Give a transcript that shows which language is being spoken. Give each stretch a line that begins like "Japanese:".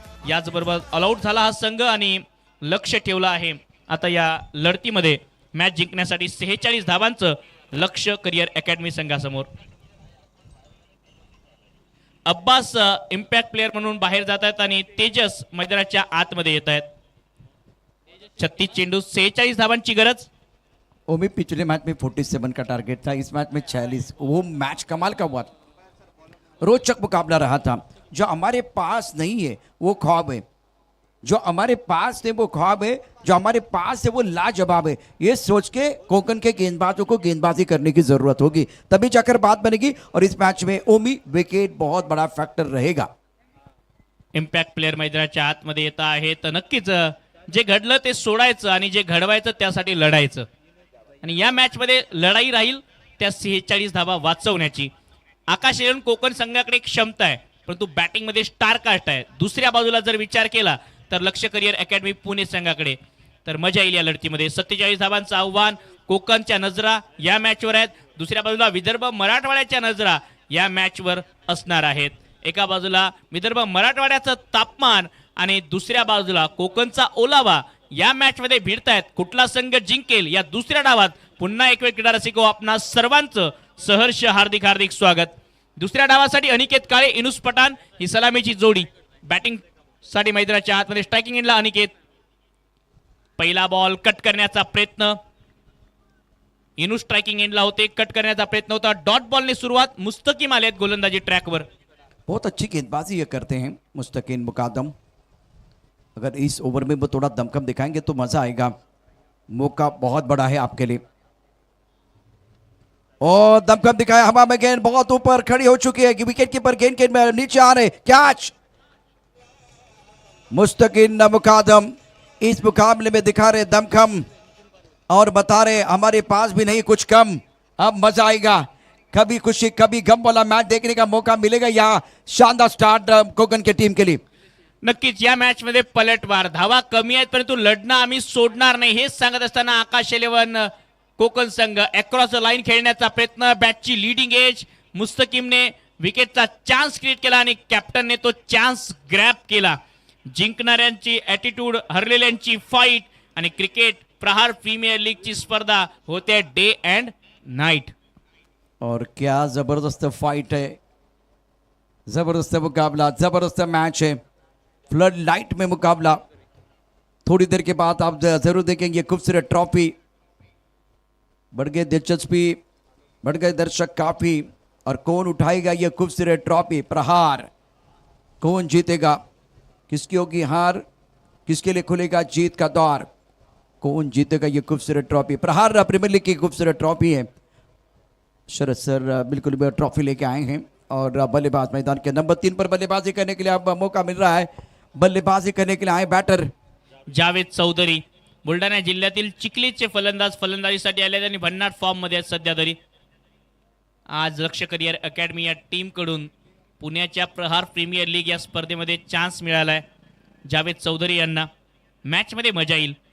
Marathi: याचबरोबर all out झाला हा संघ आणि लक्ष ठेवलं आहे आता या लढतीमध्ये मॅच जिंकण्यासाठी 46 धावांचं लक्ष्य career academy संघासमोर। Abbas impact player म्हणून बाहेर जात आहेत आणि तेजस मैदानाच्या आतमध्ये येत आहेत। 36 चेंडू 46 धावांची गरज।
Hindi: ओमी पिछले मैच में 47 का टारगेट था, इस मैच में 46। वो मैच कमाल का हुआ, रोचक मुकाबला रहा था। जो हमारे पास नहीं है वो ख्वाब है, जो हमारे पास है वो ख्वाब है, जो हमारे पास है वो लाजवाब है। ये सोच के कोंकण के गेंदबाजों को गेंदबाजी करने की जरूरत होगी, तभी जाकर बात बनेगी। और इस मैच में ओमी विकेट बहुत बड़ा फैक्टर रहेगा।
Marathi: इम्पॅक्ट प्लेयर मैदानाच्या आतमध्ये येत आहे, तर नक्कीच जे घडलं ते सोडायचं आणि जे घडवायचं त्यासाठी लढायचं। आणि या मॅच मध्ये लढाई राहील त्या 46 धावा वाचवण्याची। आकाश एलेवन कोकण संघाकडे एक क्षमता आहे, परंतु बॅटिंगमध्ये स्टार कास्ट आहे. दुसऱ्या बाजूला जर विचार केला तर लक्ष करिअर अकॅडमी पुणे संघाकडे, तर मजा येईल या लढतीमध्ये. 47 धावांचं आव्हान. कोकणच्या नजरा या मॅचवर आहेत, दुसऱ्या बाजूला विदर्भ मराठवाड्याच्या नजरा या मॅचवर असणार आहेत. एका बाजूला विदर्भ मराठवाड्याचं तापमान आणि दुसऱ्या बाजूला कोकणचा ओलावा या मॅचमध्ये भिडतायत. कुठला संघ जिंकेल या दुसऱ्या डावात पुन्हा एक वेळ क्रीडा रसिको आपणा सर्वांचं सहर्ष हार्दिक हार्दिक स्वागत. दुसऱ्या डावासाठी अनिकेत काळे, इनुस पठाण ही सलामीची जोडी. बॅटिंग साठी मैदानाच्या आतमध्ये स्ट्रायकिंग एंडला अनिकेत. पहिला बॉल कट करण्याचा प्रयत्न. इनुस स्ट्रायकिंग एंडला होते, कट करण्याचा प्रयत्न होता. डॉट बॉलने सुरुवात. मुस्तकीम आलेत गोलंदाजी ट्रॅकवर.
Hindi: बहुत अच्छी गेंदबाजी ये करते हैं मुस्तकीन मुकादम. अगर इस ओवर में वो थोड़ा दमखम दिखाएंगे तो मजा आएगा. मौका बहुत बड़ा है आपके लिए. और दमखम दिखाया, हवा में गेंद बहुत ऊपर खड़ी हो चुकी है. विकेट कीपर गेंद के नीचे आ रहे. कैच. मुस्तकीन मुकादम इस मुकाबले में दिखा रहे दमखम और बता रहे हमारे पास भी नहीं कुछ कम. अब मजा आएगा. कभी खुशी कभी गम वाला मैच देखने का मौका मिलेगा या शानदार स्टार्ट कोकण की टीम के लिए.
Marathi: नक्कीच या मॅच मध्ये पलटवार. धावा कमी आहेत परंतु लढणं आम्ही सोडणार नाही हेच सांगत असताना आकाश एलेवन कोकण संघ अक्रॉस द लाईन खेळण्याचा प्रयत्न. बॅटची लीडिंग एज. मुस्तकीमने विकेटचा चान्स क्रिएट केला आणि कॅप्टनने तो चान्स ग्रॅब केला. जिंकणाऱ्यांची ॲटिट्यूड, हरलेल्यांची फाईट आणि क्रिकेट प्रहार प्रीमियर लीगची स्पर्धा होते
English: Day and night.
Hindi: और क्या जबरदस्त फाइट है, जबरदस्त मुकाबला, जबरदस्त मैच है. फ्लड लाइट में मुकाबला. थोड़ी देर के बाद आप जरूर देखेंगे खूबसूरत ट्रॉफी. बढ़ गए दिलचस्पी, बढ़ गए दर्शक काफी. और कौन उठाएगा ये खूबसूरत ट्रॉफी? प्रहार. कौन जीतेगा? किसकी होगी हार? किसके लिए खुलेगा जीत का द्वार? कौन जीतेगा ये खूबसूरत ट्रॉफी? प्रहार प्रीमियर लीग की खूबसूरत ट्रॉफी है. शरद सर बिल्कुल भी ट्रॉफी लेके आए हैं और बल्लेबाज मैदान के नंबर 3 पर बल्लेबाजी करने के लिए अब मौका मिल रहा है. बल्लेबाजी करने के लिए आए बैटर जावेद चौधरी.
Marathi: बुलढाणा जिल्ह्यातील चिखलीचे फलंदाज फलंदाजीसाठी आले आणि भन्नाट फॉर्म मध्ये आहेत सध्या तरी. आज लक्ष करिअर अकॅडमी या टीम कडून पुण्याच्या प्रहार प्रीमियर लीग या स्पर्धेमध्ये चान्स मिळालाय जावेद चौधरी यांना. मॅच मध्ये मजा येईल.